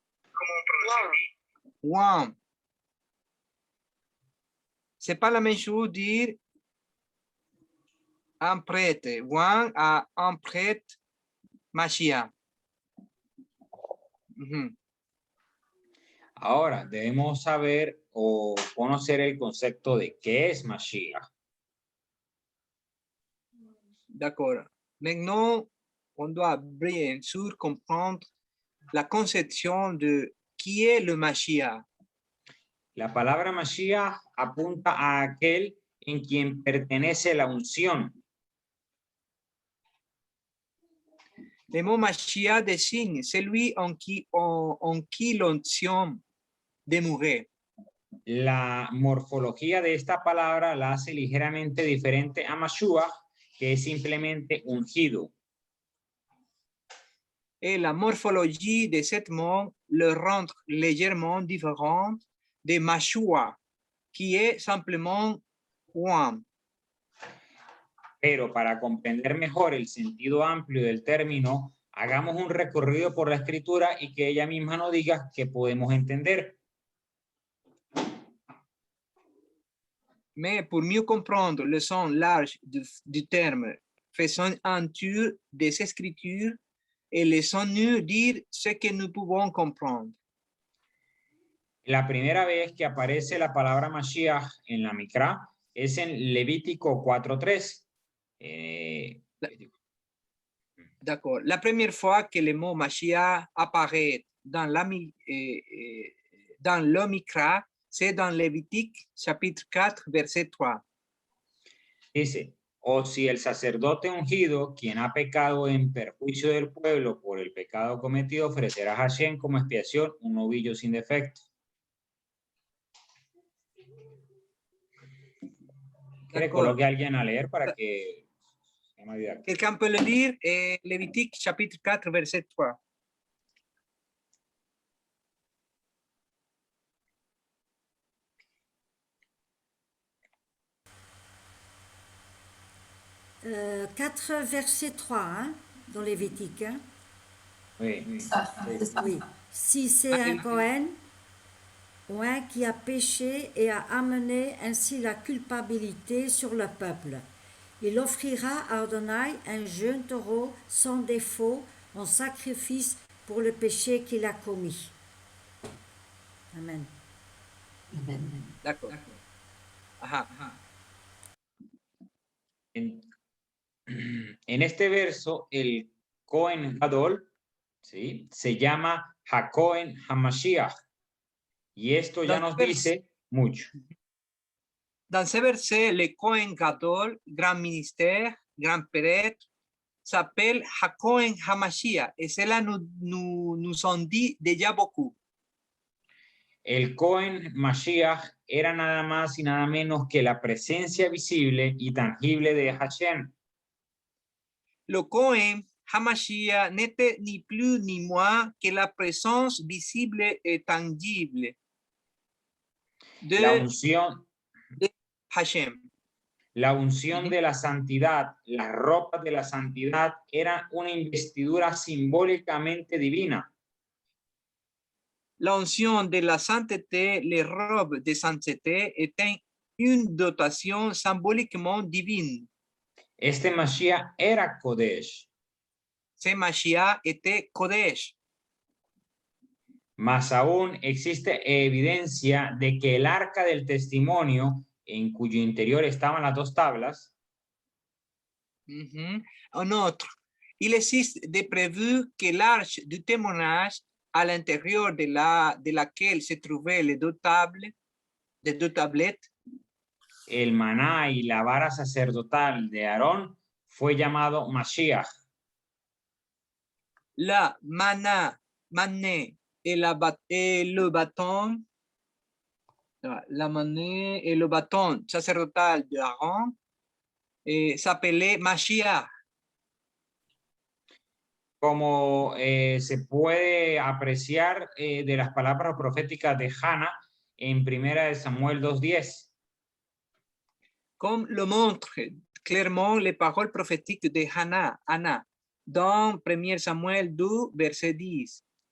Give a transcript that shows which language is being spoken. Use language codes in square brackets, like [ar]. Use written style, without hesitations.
[fr] Comment on prononce dit? One. C'est pas la même chose dire un prêtre. One à un prêtre Mashiach. [es] Ahora, debemos saber o conocer el concepto de qué es Mashiach. [fr] D'accord. Maintenant, on doit bien sûr comprendre la conception de qui est le Mashiach. [es] La palabra Mashiach apunta a aquel en quien pertenece la unción. [fr] Le mot Mashiach désigne celui en qui l'onction demeurait. [es] La morfología de esta palabra la hace ligeramente diferente a Mashiach, que es simplemente ungido. [fr] Et la morphologie de cet mot le rend légèrement différent de Mashiach, qui est simplement one. [es] Pero para comprender mejor el sentido amplio del término, hagamos un recorrido por la escritura y que ella misma nos diga qué podemos entender. [fr] Mais pour mieux comprendre le sens large du terme, faisons un tour des Écritures et laissons-nous dire ce que nous pouvons comprendre. [es] La primera vez que aparece la palabra Mashiach en la Mikra es en Levítico 4:3. [fr] D'accord. La première fois que le mot Mashiach apparaît dans le Mikra, c'est dans Lévitique chapitre 4, verset 3. [es] Dice, o si el sacerdote ungido, quien ha pecado en perjuicio del pueblo por el pecado cometido, ofrecerá a Hashem como expiación un novillo sin defecto. ¿Quiere coloque a alguien a leer para que... [fr] Quelqu'un peut le lire? Lévitique chapitre 4, verset 3. Euh, 4 verset 3 hein, dans Lévitique. Hein. Oui, Oui. Si c'est un Cohen ou un qui a péché et a amené ainsi la culpabilité sur le peuple, il offrira à Adonai un jeune taureau sans défaut en sacrifice pour le péché qu'il a commis. Amen. D'accord. Ajá. [es] En este verso, el Cohen Gadol, ¿sí?, se llama HaKohen HaMashiach. Y esto ya nos dice mucho. [fr] Dans ce verset, le Cohen Gadol, grand ministère, grand prêtre, s'appelle HaKohen HaMashiach. Et cela nous en dit déjà beaucoup. [es] El Cohen Mashiach era nada más y nada menos que la presencia visible y tangible de Hashem. [fr] Le Cohen HaMashiach n'était ni plus ni moins que la présence visible et tangible de [es] la unción de Hashem. La unción de la santidad, las ropas de la santidad eran una investidura simbólicamente divina. [fr] La unción de la sainteté, les robes de sainteté étaient une dotation symboliquement divine. [es] Este Mashiach era Kodesh. [fr] Ce Mashiach était Kodesh. [es] Más aún existe evidencia de que el arca del testimonio, en cuyo interior estaban las dos tablas. [fr] En outre, il existe des preuves que l'arche du témoignage, à l'intérieur de laquelle se trouvaient les deux tablettes, [es] el maná y la vara sacerdotal de Aarón fue llamado Mashiach. [fr] La mané et le bâton, la mané et le bâton sacerdotal de Aaron s'appelait Mashiach. [es] Como se puede apreciar de las palabras proféticas de Hannah en 1 Samuel 2:10. [fr] comme le montrent clairement les paroles prophétiques de Anna, dans 1 Samuel 2, verset 10.